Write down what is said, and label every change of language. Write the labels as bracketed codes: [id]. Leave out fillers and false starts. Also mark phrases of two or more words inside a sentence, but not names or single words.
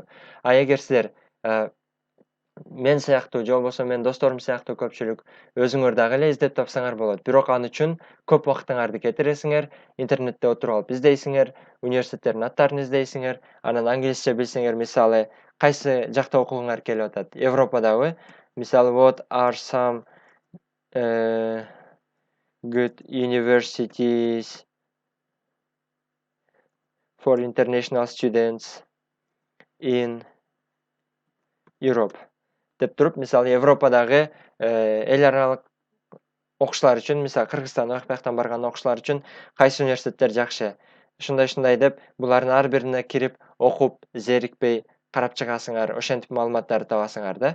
[ky] А эгер силер мен сыяктуу же болбосо менин досторум сыяктуу көпчүлүк өзүңөр дагы эле издеп тапсаңар болот. Бирок аны үчүн көп убактыңарды кетиресиңер, интернетте отуруп алып издейсиңер, университеттердин аттарын издейсиңер, анан англисче билсеңер, мисалы, кайсы жакта окугуңар келип атат? Европадабы? Мисалы, [en] what are some good universities for international students in Europe? [ky] Деп туруп, мисалы, Европадагы эл аралык окуушулар үчүн, мисалы Кыргызстан, Өзбекстан барган окуушулар үчүн кайсы университеттер жакшы, ушундай деп булардын ар бирине кирип, окуп, зерикпей карап чыгасыңар, ошентип маалыматтарды табасыңар да.